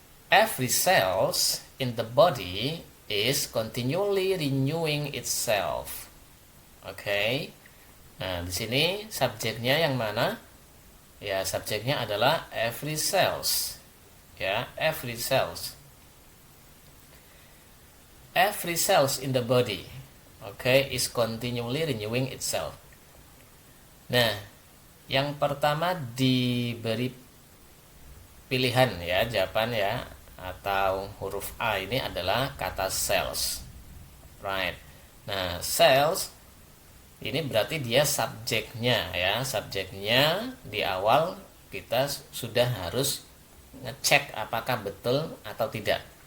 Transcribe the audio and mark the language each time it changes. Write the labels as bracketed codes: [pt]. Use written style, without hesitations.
[en] Every cells in the body is continually renewing itself. [id] Oke. Nah, di sini subjeknya yang mana? Ya, subjeknya adalah [en] every cells. Ya, every cells. Every cells in the body, is continually renewing itself. [id] Nah, yang pertama diberi pilihan ya, jawaban ya, atau huruf A ini adalah kata cells. [en] Right. [id] Nah, cells ini berarti dia subjeknya ya, subjeknya di awal kita sudah harus ngecek apakah betul atau tidak.